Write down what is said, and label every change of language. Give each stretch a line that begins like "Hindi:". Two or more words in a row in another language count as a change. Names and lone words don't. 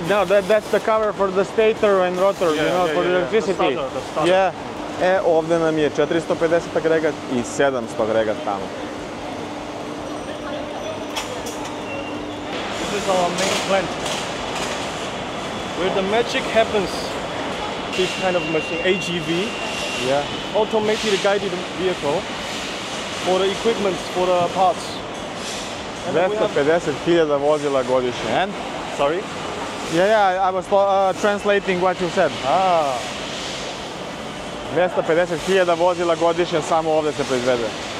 English: no, that's the cover for the stator and rotor, you know, for the electricity. The starter. Yeah.
Bosnian: Ovdje nam je 450 agregat i 700 agregat tamo.
English: This is our main plant. Where the magic happens, this kind of machine, AGV, Yeah. automated guided vehicle, for the equipment, for the parts. And then we have,
Bosnian: 250.000 vozila godišnje.
English: And? sorry? Yeah, I was translating what you said.
Bosnian: 250.000 vozila godišnje samo ovdje se proizvede.